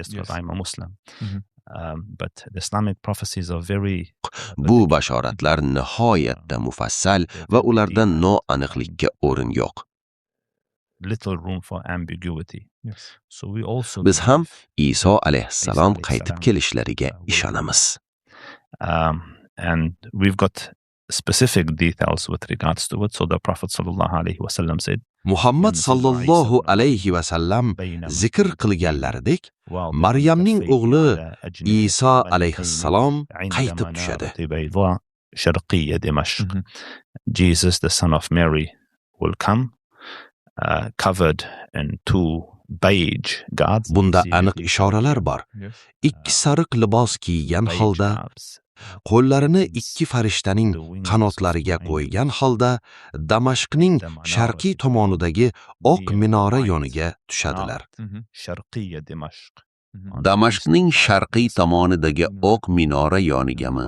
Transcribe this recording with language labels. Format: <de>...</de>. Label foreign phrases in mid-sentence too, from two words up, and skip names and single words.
<uz>Bu bashoratlar nihoyatda mufassal va ularda noaniqlikka o'rin yo'q. Biz ham Iso alayhissalom qaytib kelishlariga ishonamiz.</uz> <en>And we've got specific details with regards to it. So the Prophet</en> <ar>صلى الله عليه وسلم</ar> <en>said,</en> <uz>Muhammad</uz> <ar>صلى الله عليه وسلم</ar> <uz>zikr qilganlaridek, Maryamning o'g'li Iso alayhissalom qaytib tushadi.</uz> <en>Jesus, the son of Mary, will come covered in two beige garbs.</en> <uz>Bunda aniq ishoralar bor. Ikki sariq libos kiygan holda, qo'llarini ikki farishtaning qanotlariga qo'ygan holda Damashqning sharqiy tomonidagi oq minora yoniga tushadilar. Damashqning sharqiy tomonidagi oq minora yonigami?</uz>